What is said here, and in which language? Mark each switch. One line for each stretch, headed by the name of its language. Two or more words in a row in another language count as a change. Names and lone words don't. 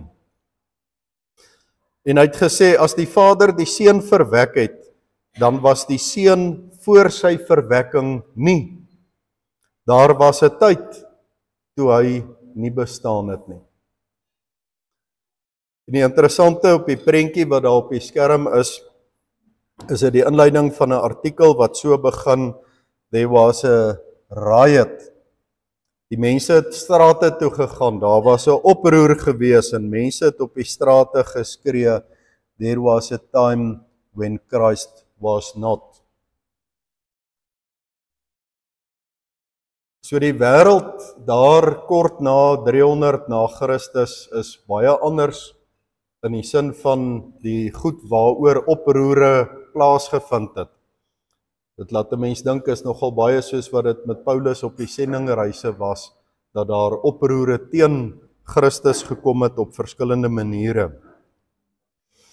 Afrikaans: En hy het gesê, as die Vader die Seun verwek het, dan was die Seun voor sy verwekking nie. Daar was 'n tyd toe hy nie bestaan het nie. En die interessante op die prentjie wat daar op die skerm is dit die inleiding van 'n artikel wat so begin,
English: there was a riot.
Afrikaans: Die mense het strate toe gegaan, daar was 'n oproer gewees en mense het op die strate geskree,
English: there was a time when Christ was not.
Afrikaans: So die wêreld daar kort na 300 na Christus is baie anders in die sin van die goed waaroor oproere plaasgevind het. Dit laat 'n mens dink is nogal baie soos wat dit met Paulus op die sendingreise was, dat daar oproere teen Christus gekom het op verskillende maniere.